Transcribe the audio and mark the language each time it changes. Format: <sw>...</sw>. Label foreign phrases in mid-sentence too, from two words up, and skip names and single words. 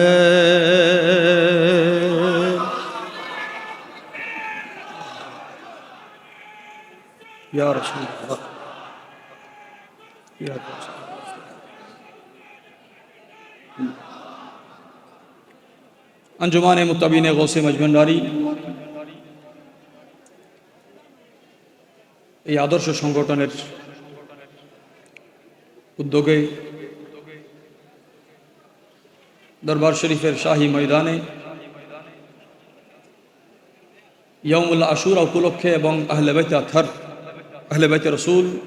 <ar>یا رسول اللہ یا رسول</ar> <bn>انجمان متبین غوث মজভান্ডারী এই আদর্শ সংগঠনের উদ্যোগে দরবার শরীফের শাহী ময়দানে</bn> <ar>يوم عاشوراء</ar> <bn>উপলক্ষে এবং আহলে বাইত আতহার আহলে বাইত রাসূল</bn>